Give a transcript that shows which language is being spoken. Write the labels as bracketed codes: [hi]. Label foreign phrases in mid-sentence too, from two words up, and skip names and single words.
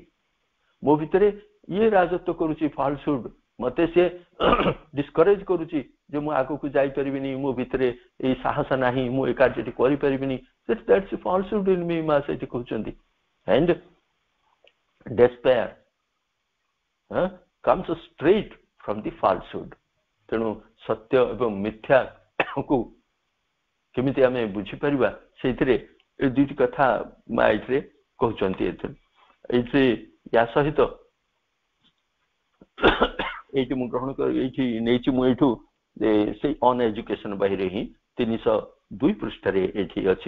[or] ମୋ ଭିତରେ ଇଏ ରାଜତ୍ୱ କରୁଛି ଫଲସୁଡ, ମତେ ସେ ଡିସ୍କରେଜ କରୁଛି ଯେ ମୁଁ ଆଗକୁ ଯାଇପାରିବିନି, ମୋ ଭିତରେ ଏଇ ସାହସ ନାହିଁ, ମୁଁ ଏ କାର୍ଯ୍ୟଟି କରିପାରିବିନି। [en] that's falsehood in me, [or] ମା ସେଇଠି କହୁଛନ୍ତି। [en] and despair comes straight from the falsehood। [or] ତେଣୁ ସତ୍ୟ ଏବଂ ମିଥ୍ୟାକୁ କେମିତି ଆମେ ବୁଝିପାରିବା, ସେଇଥିରେ ଏ ଦୁଇଟି କଥା ମା ଏଇଥିରେ କହୁଛନ୍ତି। ଏଇଥିରେ ୟା ସହିତ ଏଇଠି ମୁଁ ଗ୍ରହଣ କରି ଏଇଠି ନେଇଛି, ମୁଁ ଏଇଠୁ ସେଇ ଅନ୍ ଏଜୁକେସନ ବହିରେ ହିଁ 302 ପୃଷ୍ଠାରେ ଏଇଠି ଅଛି।